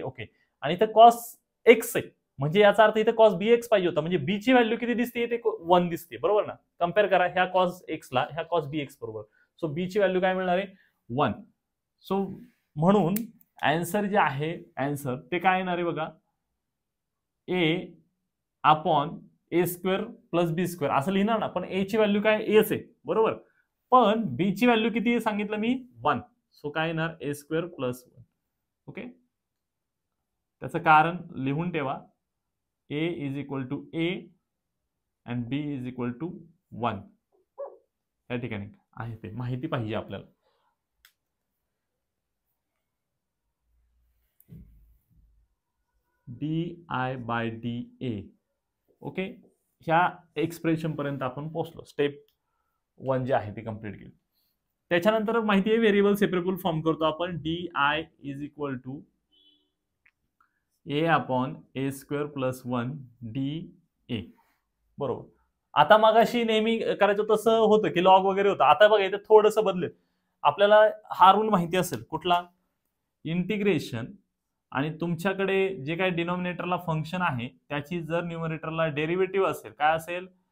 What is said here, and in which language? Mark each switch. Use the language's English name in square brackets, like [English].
[Marathi] Okay, आणि इथे cos x आहे म्हणजे याचा अर्थ इथे कॉस बी एक्स पाहिजे होता. म्हणजे बी ची व्हॅल्यू किती दिसते? ते 1 दिसते, बरोबर ना. कम्पेअर करा ह्या कॉस एक्सला ह्या कॉस बी एक्स बरोबर. सो बी ची व्हॅल्यू काय मिळणार आहे? 1. सो म्हणून आन्सर जे आहे आन्सर ते काय येणार आहे बघा? ए अपॉन ए स्क्वेअर प्लस बी स्क्वेअर असं लिहिणार ना. पण ए ची व्हॅल्यू काय? एच आहे, बरोबर. पण बी ची व्हॅल्यू किती सांगितलं मी? 1. सो काय येणार? ए स्क्वेअर प्लस 1. ओके, त्याचं कारण लिहून ठेवा. [English] A is equal to a and b is equal to 1. [Marathi] या ठिकाणी आहे ते माहिती पाहिजे आपल्याला. D I bye D A. Okay, ह्या एक्सप्रेशन पर्यंत आपण पोहोचलो. स्टेप 1 जे आहे ती कंप्लीट केली. त्याच्यानंतर माहिती आहे व्हेरिएबल सेपरेबल फॉर्म करतो आपण. [English] D I is equal to a upon a square plus 1 d a, बरोबर. [Marathi] आता मगाशी नेहमी करायचं तसं होतं की लॉग वगैरे होतं. आता बघा इथे थोडंसं बदलेल. आपल्याला हा रूल माहिती असेल कुठला? इंटिग्रेशन आणि तुमच्याकडे जे काही डिनॉमिनेटरला फंक्शन आहे त्याची जर न्यूमरेटरला डेरिव्हेटिव्ह असेल, काय असेल?